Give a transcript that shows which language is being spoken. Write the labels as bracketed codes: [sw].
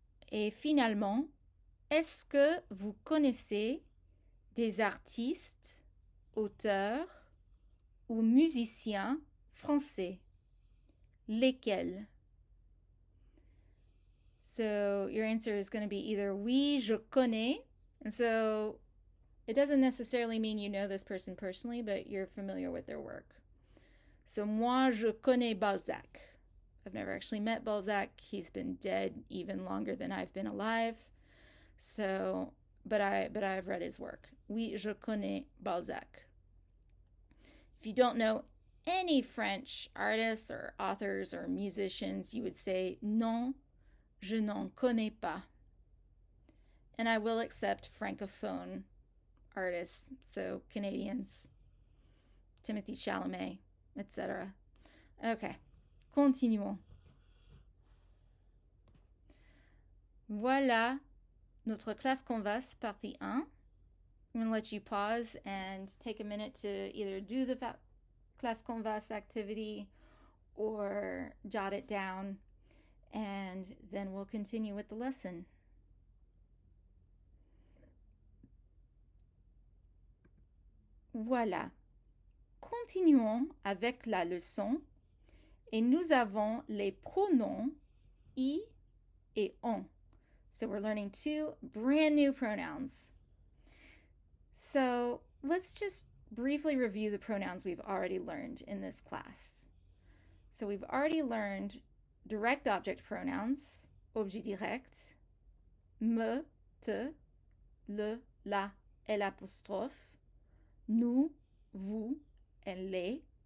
[fr] Et finalement, est-ce que vous connaissez des artistes, auteurs ou musiciens français? Lesquels? [en] So your answer is going to be either [fr] oui, je connais. [en] And so it doesn't necessarily mean you know this person personally, but you're familiar with their work. So [fr] moi, je connais Balzac. [en] I've never actually met Balzac. He's been dead even longer than I've been alive. So, but I've read his work. [fr] Oui, je connais Balzac. [en] If you don't know any French artists or authors or musicians, you would say [fr] non, je n'en connais pas. [en] And I will accept francophone artists, so Canadians, Timothy Chalamet, etc. [fr] Okay, continuons. Voilà notre classe Canvas partie 1. [en] I'm going to let you pause and take a minute to either do the classe Canvas activity or jot it down, and then we'll continue with the lesson. [fr] Voilà. Continuons avec la leçon et nous avons les pronoms I et on. [en] So we're learning two brand new pronouns. So let's just briefly review the pronouns we've already learned in this class. So we've already learned direct object pronouns, objet direct, me, te, le, la, et l'apostrophe, nous, vous, and les.